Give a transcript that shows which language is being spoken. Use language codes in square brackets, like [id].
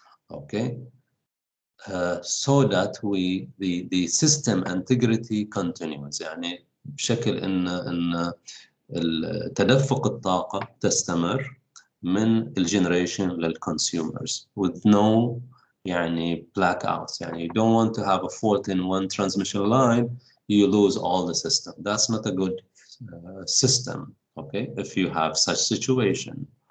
[en] Okay, so that the system integrity continues. [ar] يعني بشكل ان تدفق الطاقة تستمر من الجنريشن للconsumers [en] with no [ar] يعني blackouts. [en] يعني you don't want to have a fault in one transmission line, you lose all the system. That's not a good system, okay, if you have such situation.